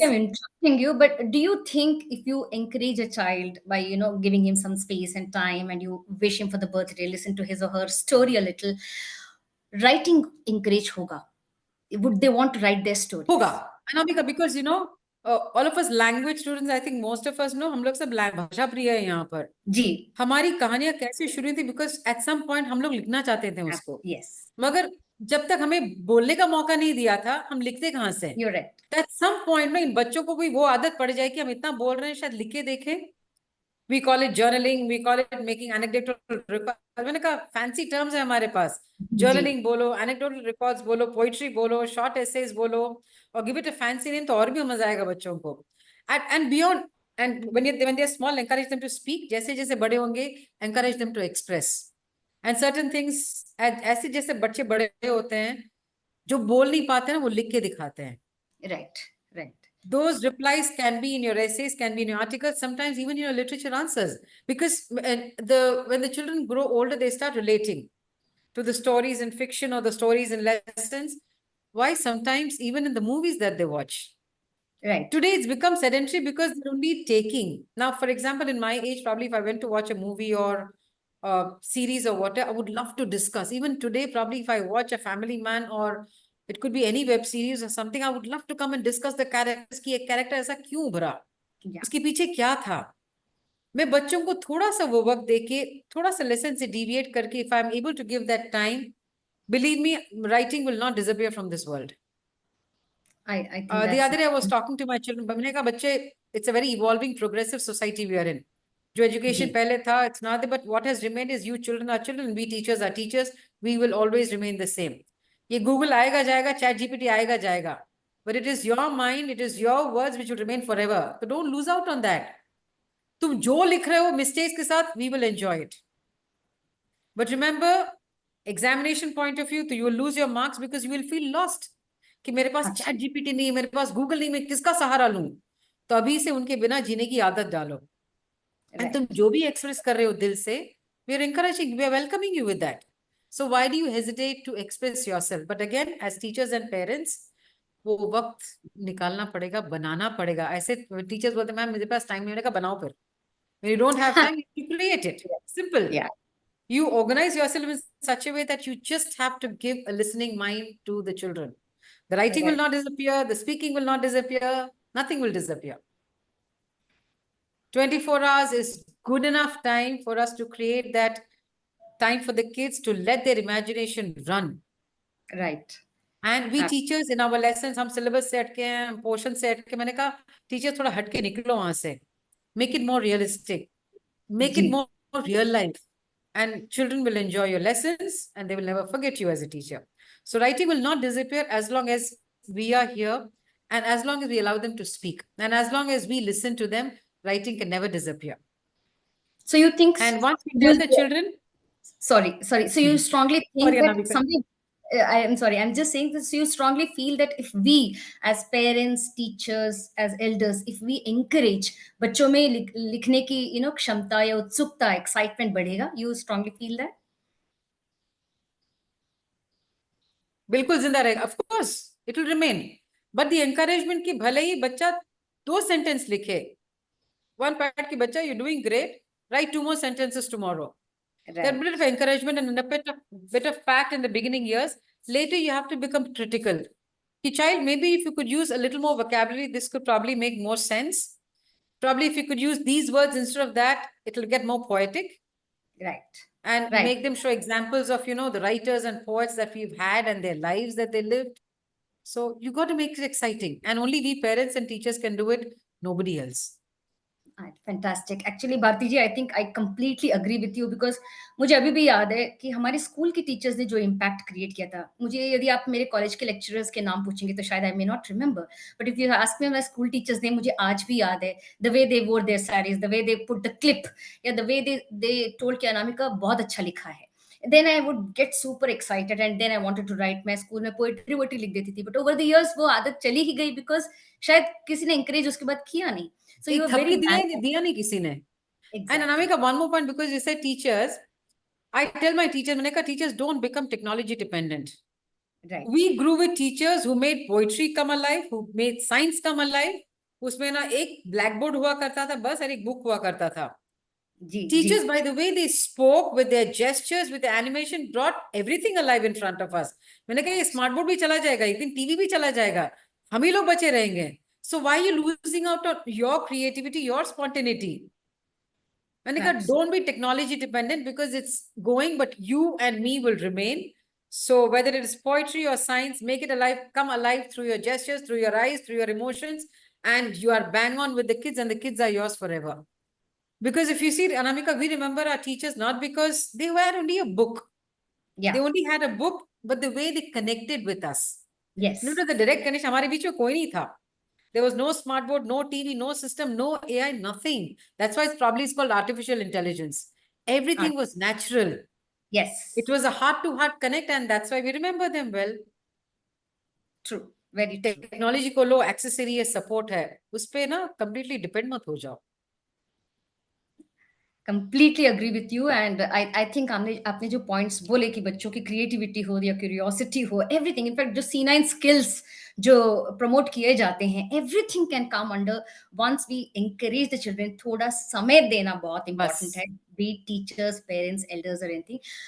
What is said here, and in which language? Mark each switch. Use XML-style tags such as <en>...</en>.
<en>if I'm interrupting you, but do you think if you encourage a child by, giving him some space and time and you wish him for the birthday, listen to his or her story a little, writing encourage</en> <hi>hoga?</hi> <en>Would they want to write their story?</en> <hi>होगा,</hi> <en>Anamika, because all of us language students, I think most of us know,</en> <hi>हम लोग सब भाषा प्रिय है यहाँ पर। जी, हमारी कहानियां कैसे शुरू हुई थी,</hi> <en>because at some point</en> <hi>हम लोग लिखना चाहते थे उसको,</hi> <en>yes,</en> <hi>मगर जब तक हमें बोलने का मौका नहीं दिया था, हम लिखते कहाँ से?</hi> <en>you're right. At some point</en> <hi>में इन बच्चों को भी वो आदत पड़ जाए कि हम इतना बोल रहे हैं, शायद लिख के देखें।</hi> <en>We call it journaling, we call it making anecdotal records.</en> <hi>मैंने कहा fancy terms है हमारे पास, journaling बोलो, anecdotal records बोलो, poetry बोलो, short essays बोलो, और</hi> <en>give it a fancy name</en> <hi>तो और भी मजा आएगा बच्चों को।</hi> <en>And beyond, and when they are small, encourage them to speak.</en> <hi>जैसे जैसे बड़े होंगे,</hi> <en>encourage them to express. And certain things,</en> <hi>ऐसे जैसे बच्चे बड़े होते हैं, जो बोल नहीं पाते हैं, वो लिख के दिखाते हैं।</hi> <en>Right, right. Those replies can be in your essays, can be in your articles, sometimes even in your literature answers. Because when the children grow older, they start relating to the stories in fiction or the stories in lessons. Why? Sometimes even in the movies that they watch. Right. Today it's become sedentary because they're only taking. Now, for example, in my age, probably if I went to watch a movie or a series or whatever, I would love to discuss. Even today, probably if I watch a Family Man or it could be any web series or something, I would love to come and discuss the characters</en> <hi>की एक character ऐसा क्यों उभरा,</hi> <en>Yeah.</en> <hi>उसके पीछे क्या था। मैं बच्चों को थोड़ा सा वो वक्त देके, थोड़ा सा लेसन से deviate करके,</hi> <en>if I'm able to give that time, believe me, writing will not disappear from this world. I think The that's other day I was talking to my children.</en> <hi>मैंने कहा बच्चे,</hi> <en>it's a very evolving, progressive society we are in.</en> <hi>जो education जी.</hi> <en>पहले था, it's not there, but what has remained is you children are children, we teachers are teachers. We will always remain the same.</en> <hi>ये Google आएगा जाएगा, ChatGPT आएगा जाएगा,</hi> <en>but it is your mind, it is your words which will remain forever. So don't lose out on that.</en> <hi>तुम जो लिख रहे हो mistakes के साथ,</hi> <en>we will enjoy it. But remember, examination point of view, तो you will lose your marks because you will feel lost.</en> <hi>कि मेरे पास अच्छा. ChatGPT नहीं है, मेरे पास Google नहीं, मैं किसका सहारा लूं? तो अभी से उनके बिना जीने की आदत डालो.</hi> <en>And Right.</en> <hi>तुम जो भी express कर रहे हो दिल से,</hi> <en>we are encouraging, we are welcoming you with that. So why do you hesitate to express yourself? But again, as teachers and parents,</en> <hi>वो वक्त निकालना पड़ेगा, बनाना पड़ेगा. ऐसे teachers बोलते हैं, मैम मेरे पास time नहीं, मैंने कहा बनाओ फिर.</hi> <en>When you don't have time, you create it. Simple. Yeah. You organize yourself in such a way that you just have to give a listening mind to the children. The writing will Right. not disappear, the speaking will not disappear, nothing will disappear. 24 hours is good enough time for us to create that time for the kids to let their imagination run. Right. And we Ab-</en> <hi>teachers in our lessons, हम syllabus से हटके हैं, portion से हटके, मैंने कहा teachers थोड़ा हटके निकलो वहां से.</hi> <en>Make it more realistic. Make it</en> <hi>ji.</hi> <en>more real life. And children will enjoy your lessons and they will never forget you as a teacher. So writing will not disappear as long as we are here and as long as we allow them to speak. And as long as we listen to them, writing can never disappear. So you think And once we tell the children, sorry. So you strongly think Sorry, that Anamika. something, I am sorry, I'm just saying this. You strongly feel that if we, as parents, teachers, as elders, if we encourage</en> <hi>बच्चों में लिखने की, क्षमता या उत्सुकता,</hi> <en>excitement बढ़ेगा. You strongly feel that?</en> <hi>बिल्कुल जिंदा रहेगा.</hi> <en>Of course, it will remain. But the encouragement</en> <hi>की भले ही बच्चा 2 sentence लिखे.</hi> <en>One part</en> <hi>की बच्चा,</hi> <en>you're doing great. Write 2 more sentences tomorrow. That bit of encouragement and a bit of fact in the beginning years. Later, you have to become critical. The child, maybe if you could use a little more vocabulary, this could probably make more sense. Probably if you could use these words instead of that, it will get more poetic. Right. And Right. make them show examples of, the writers and poets that we've had and their lives that they lived. So you got to make it exciting. And only we parents and teachers can do it, nobody else. Fantastic. Actually</en> <hi>Bharti ji,</hi> <en>I think I completely agree with you,</en> <hi>because मुझे अभी भी याद है कि हमारे school की teachers ने जो इम्पैक्ट क्रिएट किया था. मुझे यदि आप मेरे कॉलेज के लेक्चरर्स के नाम पूछेंगे तो शायद</hi> <en>I may not remember, but if you ask me my school teachers ने,</en> <hi>मुझे आज भी याद है</hi> <en>the way they wore their saris, the way they put the clip, या the way they told</en> <hi>कि अनामिका बहुत अच्छा लिखा है.</hi> <en>Then I would get super excited and then I wanted to write.</en> <hi>मैं स्कूल में पोएट्री लिख देती थी,</hi> <en>but over the years</en> <hi>वो आदत चली ही गई बिकॉज शायद किसी ने encourage उसके बाद किया नहीं.</hi> <en>So you are very</en> <hi>दिया नहीं किसी ने.</hi> <en>And Anamika, one more point, because you said teachers, I tell my teachers,</en> <hi>मैंने कहा</hi> <en>teachers don't become technology dependent. Right. We grew with teachers who made poetry come alive, who made science come alive.</en> <hi>उसमें ना एक blackboard हुआ करता था बस, और एक book हुआ करता था.</hi> <en>Teachers, by the way they spoke, with their gestures, with the animation, brought everything alive in front of us.</en> <hi>मैंने कहा ये smart board भी चला जाएगा, एक दिन TV भी चला जाएगा, हम ही लोग बचे रहेंगे.</hi> <en>So why are you losing out on your creativity, your spontaneity? And don't be technology dependent, because it's going, but you and me will remain. So whether it is poetry or science, make it alive, come alive through your gestures, through your eyes, through your emotions, and you are bang on with the kids, and the kids are yours forever. Because if you see, Anamika, we remember our teachers not because they were only a book. Yeah. They only had a book, but the way they connected with us. Yes. Not the direct connection.</en> <hi>हमारे बीच में कोई नहीं था.</hi> <en>There was no smart board, no TV, no system, no AI, nothing. That's why it's called artificial intelligence. Everything was natural. Yes. It was a heart-to-heart connect, and that's why we remember them well. True. Very true.</en> <hi>Technology को लो accessory है, support है, उस पे ना completely depend मत हो जाओ.</hi> <en>Completely agree with you, and I think</en> <hi>आपने जो points बोले कि बच्चों की creativity हो या curiosity हो,</hi> <en>everything, in fact जो C9 skills जो promote किए जाते हैं, everything can come under once we encourage the children.</en> <hi>थोड़ा समय देना बहुत important है,</hi> <en>be it teachers, parents, elders or anything.</en>